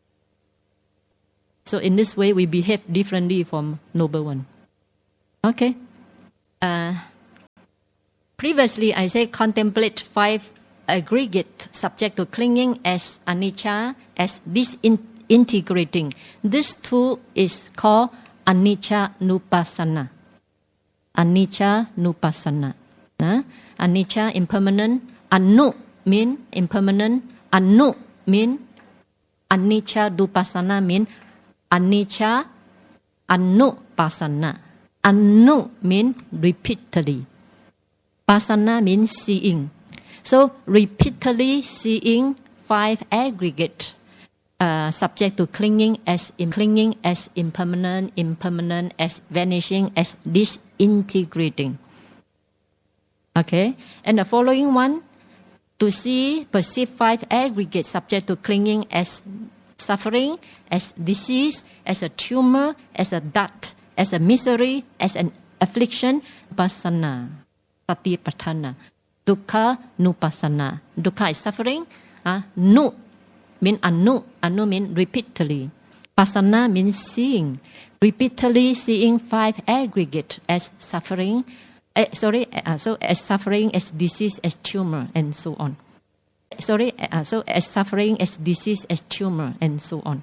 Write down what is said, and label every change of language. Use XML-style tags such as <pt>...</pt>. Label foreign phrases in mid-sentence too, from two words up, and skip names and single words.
<en>So in this way, we behave differently from noble one. Okay. Previously, I said contemplate 5 aggregate subject to clinging as anicca, as disintegrating. This too is called</en> <pi>anicca nupassana. Anicca nupassana. Anicca,</pi> <en>impermanent. Anu mean impermanent. Anu mean</en> <pi>anicca nupassana</pi> <en>mean</en> <pi>anicca anupassana.</pi> <en>Anu mean repeatedly. Pasana means seeing. So repeatedly seeing 5 aggregate subject to clinging as impermanent, impermanent, as vanishing, as disintegrating. Okay, and the following one, to perceive 5 aggregate subject to clinging as suffering, as disease, as a tumor, as a dot, as a misery, as an affliction,</en> <pi>pasana, satipatthana. Dukkha nupassana. Dukkha</pi> <en>is suffering. Nu mean anu. Anu mean repeatedly. Pasana means seeing. Repeatedly seeing 5 aggregate as suffering. So as suffering, as disease, as tumor, and so on. So as suffering, as disease, as tumor, and so on.</en>